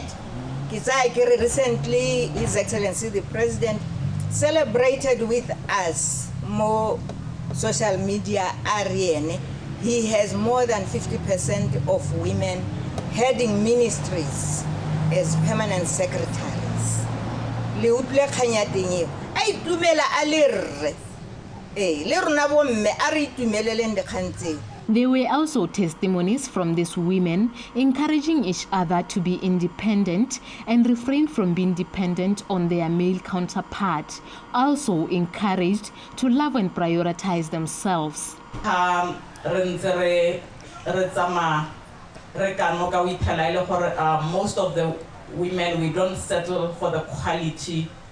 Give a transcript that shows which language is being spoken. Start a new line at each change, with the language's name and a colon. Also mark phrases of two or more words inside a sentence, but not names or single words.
English: Recently, His Excellency the President celebrated with us more social media area. He has more than 50% of women heading ministries as permanent secretaries.
Tswana: a itumela a le rre le rona bomme a re itumeleleng dikgang tseo.
English: There were also testimonies from these women encouraging each other to be independent and refrain from being dependent on their male counterpart, also encouraged to love and prioritize themselves. Most of the women, we don't settle for the quality.